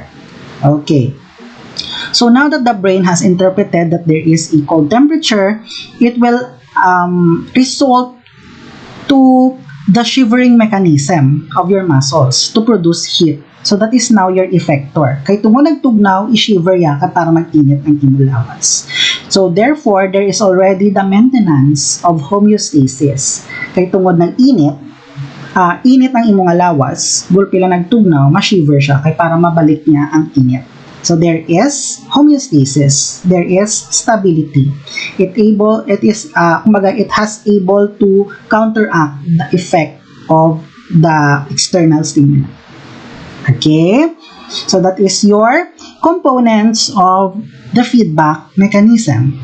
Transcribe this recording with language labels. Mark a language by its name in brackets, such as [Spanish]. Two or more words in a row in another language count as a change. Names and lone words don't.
[English] Okay, so now that the brain has interpreted that there is a cold temperature, it will result to the shivering mechanism of your muscles to produce heat. So that is now your effector. [Hiligaynon] Kay tungo nagtugnaw, i-shiver ka para mag-init ang imulawas. [English] So therefore, there is already the maintenance of homeostasis. [Hiligaynon] Kay tungod nag-init, init ang imong lawas, gulpi lang nagtugnaw, ma-shiver siya kay para mabalik niya ang init. [English] So there is homeostasis, there is stability. It has able to counteract the effect of the external stimuli. Okay, so that is your components of the feedback mechanism.